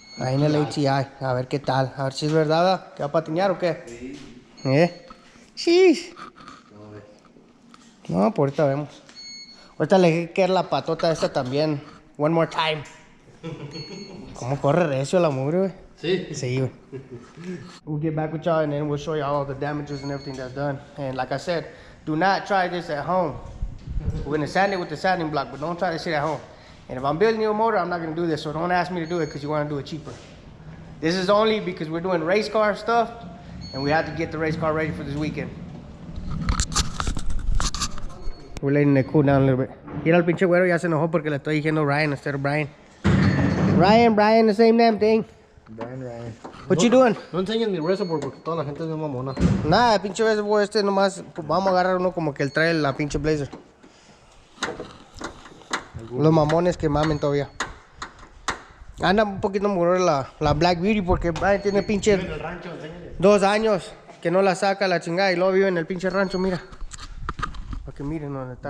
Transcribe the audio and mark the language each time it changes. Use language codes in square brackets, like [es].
[es] Ahí en el HI, a ver qué tal, a ver si es verdad, ¿verdad? ¿Que va a patinar o qué? Sí. Sí. ¿Cómo ves? No, por ahorita vemos. Ahorita le dije que era la patota esta también. [en] One more time. [es] ¿Cómo corre recio la mugre, güey? Sí. Sí, güey. [en] We'll get back with y'all and then we'll show y'all all the damages and everything that's done. And like I said, do not try this at home. We're gonna sand it with the sanding block, but don't try this shit at home. And if I'm building you a motor, I'm not gonna do this. So don't ask me to do it because you want to do it cheaper. This is only because we're doing race car stuff, and we have to get the race car ready for this weekend. We're letting it cool down a little bit. [es] Mira el pinche güero ya se enojó porque le estoy diciendo Ryan [en] instead of Brian. Brian, the same damn thing. Brian. What you doing? [es] No enseñes mi reservoir porque toda la gente es de mamona. Nada, pinche reservoir este nomás. Vamos a agarrar uno como que él trae la pinche Blazer. Los mamones que mamen todavía. Anda un poquito mejor la Black Beauty porque Brian tiene pinche 2 años que no la saca la chingada y luego vive en el pinche rancho, mira. Para que miren dónde está.